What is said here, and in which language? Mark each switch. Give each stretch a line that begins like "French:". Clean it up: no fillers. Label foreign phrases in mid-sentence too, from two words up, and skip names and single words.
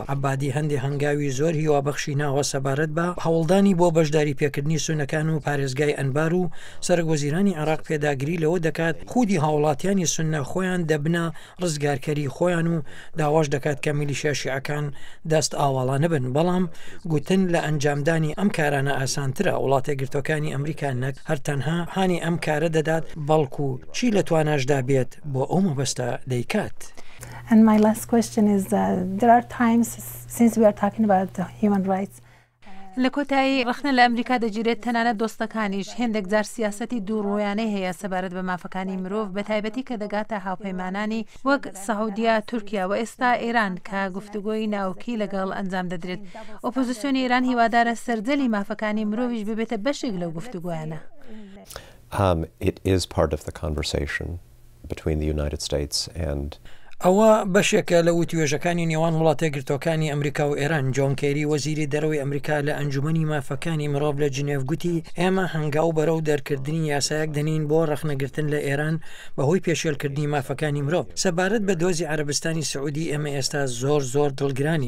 Central Kurdish: عەبادی هەندێک هەنگاوی زۆر هیوابەخشی ناوە سەبارەت بە هەوڵدانی بۆ بەشداری پێکردنی سونەکان و پارێزگای ئەنبار و سەرۆکوەزیرانی عێراق پێداگری لەوە دەکات خودی هاوڵاتیانی سونە خۆیان دەبنە ڕزگارکەری خۆیان و داواش دەکات کە میلیشیا شیعەکان دەست ئاواڵانە بن. بەڵام گوتن لە ئەنجامدانی ئەم کارانە ئاسانترە. وڵاتە گرتوەکانی ئەمریکا نەک هەر تەنها هانی ئەم کارە دەدات بەڵکو چی لە تواناشدا بێت بۆ ئەو مەبەستە دەیکات.
English: And my last question is there are times since we are talking about human rights
Central Kurdish: لە کۆتایی ڕخنە لە ئەمریکا دەگیرێت تەنانەت دۆستەکانیش هێندێک جار سیاسەتی دووڕۆیانەی هەیە سەبارەت بە مافەکانی مرۆڤ بە تایبەتی کە دەگاتە هاوپەیمانانی وەک سەعودیا تورکیا و ئێستا ئێران کە گفتوگۆی ناوکی لەگەڵ ئەنجام دەدرێت. ئۆپۆزیسیۆنی ئێران هیوادارە سەرجەلی مافەکانی مرۆڤیش ببێتە بەشێک لەو گفتوگۆیانە.
English: It is part of the conversation between the United States and
Central Kurdish: ئەوە بەشێکە لە وتیێژەکانی نێوان وڵاتە گرتوەکانی ئەمریکا و ئێران. جۆن کێری وەزیری دەرەوەی ئەمریکا لە ئەنجومەنی مافەکانی مرۆڤ لە جنێڤ گوتی ئێمە هەنگاو بەرەو دەرکردنی یاسایەک دەنین بۆ ڕەخنەگرتن لە ئێران بەهۆی پێشێلکردنی مافەکانی مرۆڤ. سەبارەت بە دۆزی عەرەبستانی سعودی ئێمە ئێستا زۆر دڵگرانین.